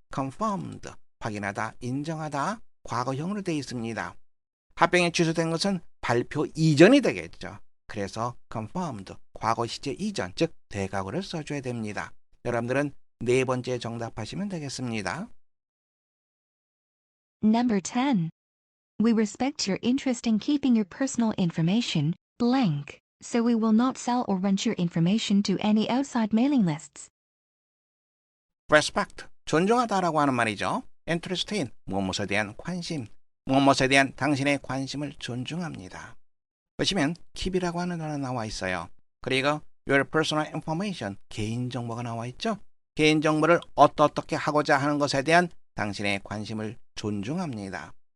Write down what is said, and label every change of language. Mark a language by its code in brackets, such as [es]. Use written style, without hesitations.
[ko] confirmed, 확인하다, 인정하다, 과거형으로 되어 있습니다. 합병이 취소된 것은 발표 이전이 되겠죠. 그래서 confirmed, 과거 시제 이전, 즉 대과거를 써줘야 됩니다. 여러분들은 네 번째 정답하시면 되겠습니다. [en] Number 10. We respect your interest in keeping your personal information blank, so we will not sell or rent your information to any outside mailing lists. [ko] respect, 존중하다라고 하는 말이죠. interest in, 무엇에 대한 관심, 무엇에 대한 당신의 관심을 존중합니다. 보시면 keep이라고 하는 단어 나와 있어요. 그리고 your personal information, 개인정보가 나와 있죠. 개인정보를 어떻게 하고자 하는 것에 대한 당신의 관심을 존중합니다.